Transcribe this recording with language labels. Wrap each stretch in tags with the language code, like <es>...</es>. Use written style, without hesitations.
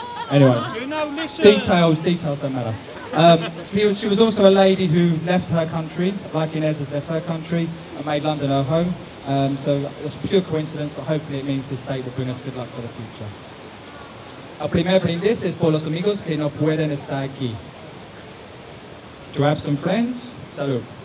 <en>Anyway, details don't matter. She was also a lady who left her country, like Inez has left her country, and made London her home. So it's a pure coincidence, but hopefully it means this date will bring us good luck for the future.</en> <es>El primer brindis es por los amigos que no pueden estar aquí.</es> <en>To have some friends, salud.</en>